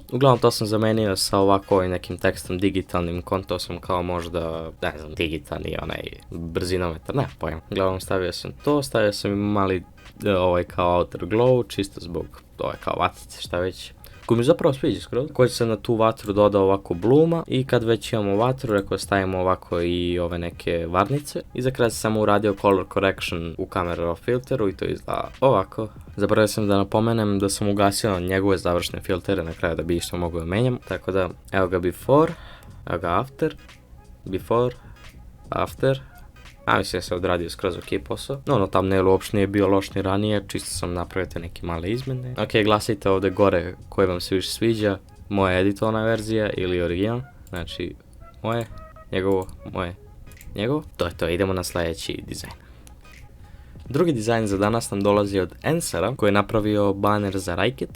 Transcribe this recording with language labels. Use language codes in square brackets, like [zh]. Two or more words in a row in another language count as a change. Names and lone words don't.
[bs] Uglavnom to sam zamenio sa ovako nekim tekstom digitalnim, konto sam kao možda, ne znam, digitalni onaj brzinometar, ne pojma. Uglavnom stavio sam to, stavio sam i mali ovaj kao [en] outer glow, [bs] čisto zbog ovaj kao vatice, šta već. Koji mi zapravo sviđa skroz. Koji sam na tu vatru dodao ovako bluma i kad već imamo vatru, rekao stavimo ovako i ove neke varnice. I za kraj sam samo uradio [en] color correction [bs] u [en] camera raw [bs] filteru i to izgleda ovako. Zaboravio sam da napomenem da sam ugasio njegove završne filtere na kraju da bi isto mogu da menjam. Tako da, evo ga before, evo ga [en] after, before, after. [bs] Mislim da se odradio skroz ok posao. Thumbnail uopšte nije bio loš ni ranije, čisto sam napravio te neke male izmene. Ok, glasajte ovdje gore koji vam se više sviđa, moja editovana verzija ili original. Znači, moje, njegovo, moje, njegovo. To je to, idemo na sljedeći dizajn. Drugi dizajn za danas nam dolazi od Ensara, koji je napravio baner za Rajketa.